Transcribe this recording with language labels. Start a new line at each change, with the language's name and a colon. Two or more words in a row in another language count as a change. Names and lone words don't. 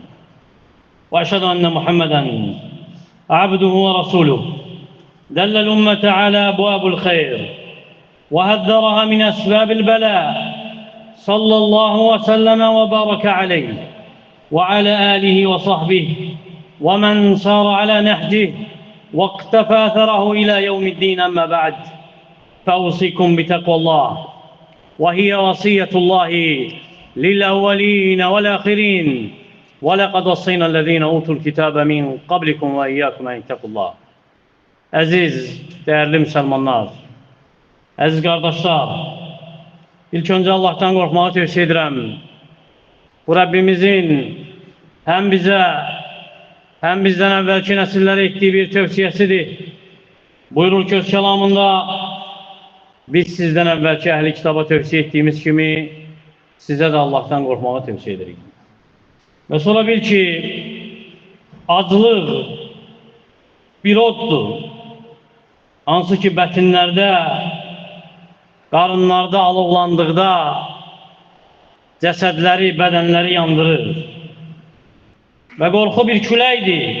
Arabic: وأشهد أن محمدًا عبده ورسوله، دل الأمة على أبواب الخير وهذرها من أسباب البلاء، صلى الله وسلم وبارك عليه وعلى آله وصحبه ومن سار على نهجه واقتفى أثره إلى يوم الدين. أما بعد، فأوصيكم بتقوى الله، وهي وصية الله للأولين والآخرين، ولقد وصينا الذين أوتوا الكتاب من قبلكم وإياكم أن اتقوا الله.
Turkish: Aziz, değerli Müslümanlar, aziz kardeşler, ilk önce Allah'tan korkmağı tövsiye ederim. Bu Rabbimizin hem bize hem bizden evvelki nesillere ettiği bir tövsiyesidir. Buyurur ki öz kelamında, biz sizden evvelki ehli kitaba tövsiye ettiğimiz gibi size de Allah'tan korkmağı tövsiye ederiz.
Azerbaijani: Ve sonra bil ki aclıq bir oddur. Hansı ki bətinlərdə, qarınlarda alovlandıqda cəsədləri, bədənləri yandırır. Və qorxu bir küləkdir.